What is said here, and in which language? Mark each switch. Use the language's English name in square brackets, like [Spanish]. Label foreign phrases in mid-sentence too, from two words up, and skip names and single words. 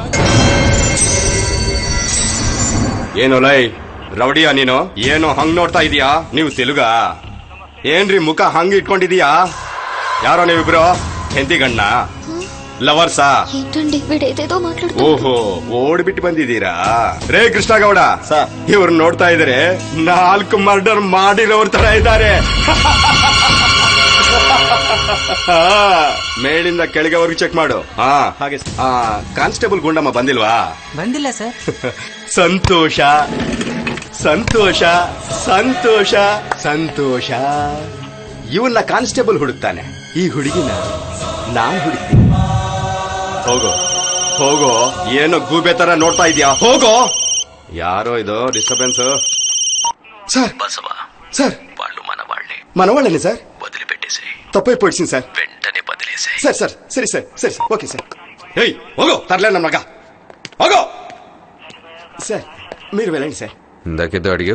[Kannada] ಏನು ಲೈ ರೌಡಿಯಾ ನೀನು? ಏನು ಹಂಗ್ ನೋಡ್ತಾ ಇದೀಯಾ? ನೀವು ತೆಲುಗಾ? ಏನ್ರಿ ಮುಖ ಹಂಗ್ ಇಟ್ಕೊಂಡಿದೀಯಾ? ಯಾರೋ ನೀವಿಬ್ರು ಹೆಂಡತಿಗಣ್ಣ ಲವರ್ಸಾ? ఏంటండి వీడేదేదో మాట్లాడుతూ. ಓಹೋ ಓಡ್ಬಿಟ್ಟು ಬಂದಿದ್ದೀರಾ? ರೇ ಕೃಷ್ಣಗೌಡ ಇವ್ರು ನೋಡ್ತಾ ಇದಾರೆ 4 ಮರ್ಡರ್ ಮಾಡಿರೋರ್ ತರ ಇದ್ದಾರೆ. ಮೇಲಿಂದ ಕೆಳಗೆವರೆಗೂ ಚೆಕ್ ಮಾಡು. ಹಾಗೆ ಕಾನ್ಸ್ಟೇಬಲ್ ಗುಂಡಮ್ಮ ಬಂದಿಲ್ವಾ? ಬಂದಿಲ್ಲ ಸರ್. ಸಂತೋಷ ಸಂತೋಷ ಸಂತೋಷ ಸಂತೋಷ. ಇವನ್ನ ಕಾನ್ಸ್ಟೇಬಲ್ ಹುಡುಕ್ತಾನೆ, ಈ ಹುಡುಗಿನ ನಾನ್ ಹುಡುಕ್ತೀನಿ. ಹೋಗೋ ಹೋಗೋ, ಏನೋ ಗೂಬೆ ತರ ನೋಡ್ತಾ ಇದೀಯಾ? ಹೋಗೋ. ಯಾರೋ ಇದು ಡಿಸ್ಟರ್ಬೆನ್ಸ್? [Telugu] సార్ బసవ సార్ వాళ్ళు మనవాళ్లే, మనవాళ్ళని సార్ వదిలిపెట్టేసి తప్పైపోయింది సార్. వెంటనే బదిలేసాయి. సార్ సార్ సరే సార్ సరే సార్ ఓకే సార్. ఏయ్ ಹೋಗೋ తర్లే నమ్మగా ಹೋಗೋ. సార్ మీరు వెళ్ళండి సార్. ఇందాకేదో అడిగావు.